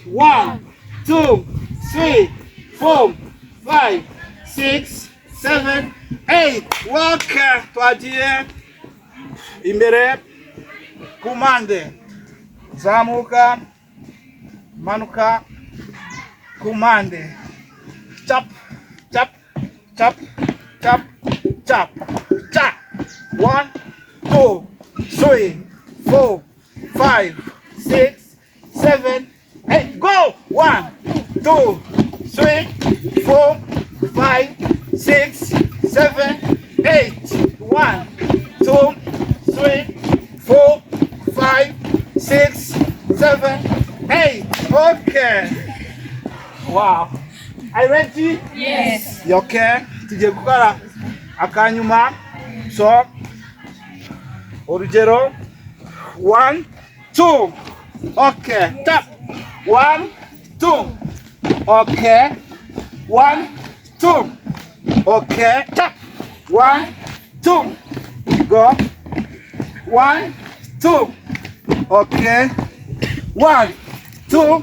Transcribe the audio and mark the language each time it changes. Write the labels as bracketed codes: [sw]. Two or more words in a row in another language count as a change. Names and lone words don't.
[en] 1, 2, 3, 4, 5, 6, 7, 8. Okay. [rw] Twagiye imbere kumande. Zamuka, manuka, kumande. [en] Chop, chop, chop, chop, chop, chop. 1, 2, 3, 4, 5, 6, 7, 8. Go. 1, 2, 3, 4, 5, 6, 7, 8. 1, 2, 3, 4, 5, 6, 7, 8. Okay. Wow. Are you ready? Yes. You okay? [rw] Tujye gukora akanyuma. So, urugero 1, 2. [en] Okay. Tap. 1, 2. Okay. 1, 2. Okay. Tap. 1, 2. Go. 1, 2. Okay. 1, 2.